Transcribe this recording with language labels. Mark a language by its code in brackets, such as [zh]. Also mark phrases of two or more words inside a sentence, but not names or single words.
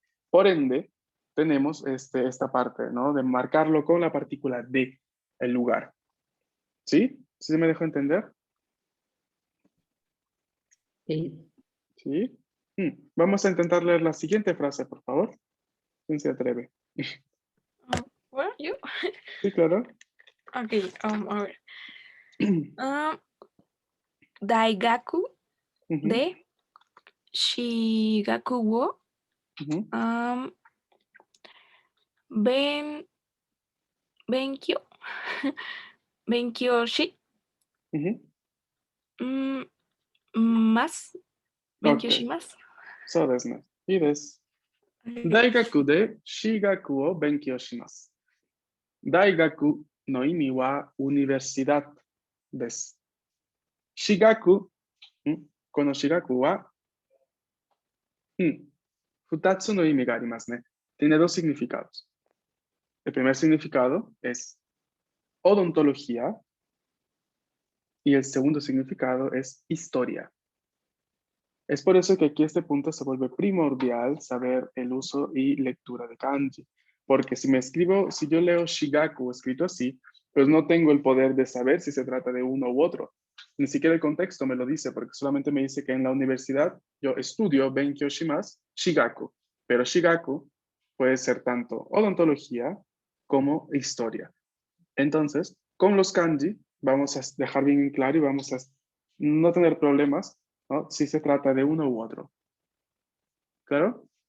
[es] Por ende, tenemos esta parte, ¿no? De marcarlo con la partícula de, el lugar. ¿Sí? ¿Sí se me dejó entender? Sí. ¿Sí? Vamos a intentar leer la siguiente frase, por favor. ¿Quién se atreve? [en] Where are you? [es] Sí, claro. Okay, a ver. [ja] 大学で歯学を勉強勉強しま勉強します. そうですね。Yです。大学で歯学を勉強します. 大学の意味は universidad. です。歯学、この歯学は, 2つの意味がありますね. [es] Tiene dos significados. El primer significado es odontología y el segundo significado es historia. Es por eso que aquí este punto se vuelve primordial saber el uso y lectura de kanji. Porque si yo leo shigaku escrito así, pues no tengo el poder de saber si se trata de uno u otro. Ni siquiera el contexto me lo dice, porque solamente me dice que en la universidad yo estudio [ja] 勉強します歯学. [es] Pero shigaku puede ser tanto odontología como historia. Entonces, con los kanji vamos a dejar bien en claro y vamos a no tener problemas, ¿no? Si se trata de uno u otro. ¿Claro?